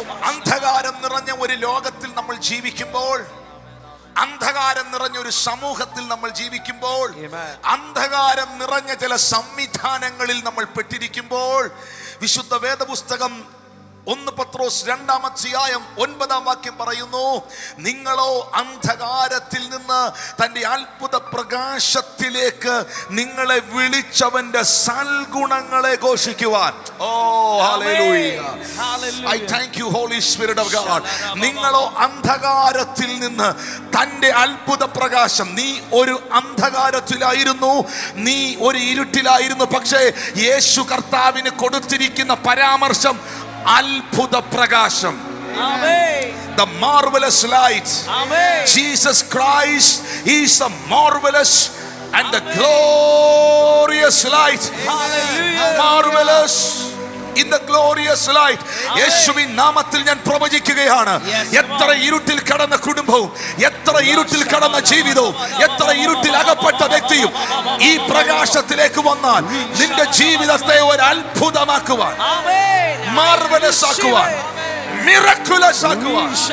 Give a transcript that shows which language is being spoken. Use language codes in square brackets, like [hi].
[ml] അന്ധകാരം നിറഞ്ഞ ഒരു ലോകത്തിൽ നമ്മൾ ജീവിക്കുമ്പോൾ, അന്ധകാരം നിറഞ്ഞ ഒരു സമൂഹത്തിൽ നമ്മൾ ജീവിക്കുമ്പോൾ, അന്ധകാരം നിറഞ്ഞ ചില സംവിധാനങ്ങളിൽ നമ്മൾ പെട്ടിരിക്കുമ്പോൾ, വിശുദ്ധ വേദപുസ്തകം 1 പത്രോസ് 2-ാം അധ്യായം 9-ാം വാക്യം പറയുന്നു, നിങ്ങളോ അന്ധകാരത്തിൽ നിന്ന് തന്റെ അത്ഭുത പ്രകാശത്തിലേക്ക് നിങ്ങളെ വിളിച്ചവന്റെ സൽഗുണങ്ങളെ ഘോഷിക്കുവാൻ. ഓ hallelujah, [en] I thank you Holy Spirit of God. [ml] നിങ്ങളോ അന്ധകാരത്തിൽ നിന്ന് തന്റെ അത്ഭുത പ്രകാശം, നീ ഒരു അന്ധകാരത്തിലായിരുന്നു, നീ ഒരു ഇരുട്ടിലായിരുന്നു, പക്ഷേ യേശു കർത്താവിന് കൊടുത്തിരിക്കുന്ന പരാമർശം അത്ഭുത പ്രകാശം. [en] The marvelous light. Jesus Christ is the marvelous and the glorious light. Marvelous in the glorious light. [ml] യേശുവിൻ നാമത്തിൽ ഞാൻ പ്രവചിക്കുകയാണ്, എത്ര ഇരുട്ടിൽ കടന്ന കുടുംബവും, എത്ര ഇരുട്ടിൽ കടന്ന ജീവിതവും, എത്ര ഇരുട്ടിൽ അകപ്പെട്ട വ്യക്തിയും ഈ പ്രകാശത്തിലേക്ക് വന്നാൽ നിന്റെ ജീവിതത്തെ ഒരു അത്ഭുതമാക്കുവാൻ, മാർവലസ് ആക്കുവാൻ, മിറക്കുലസ് ആക്കുവാൻ.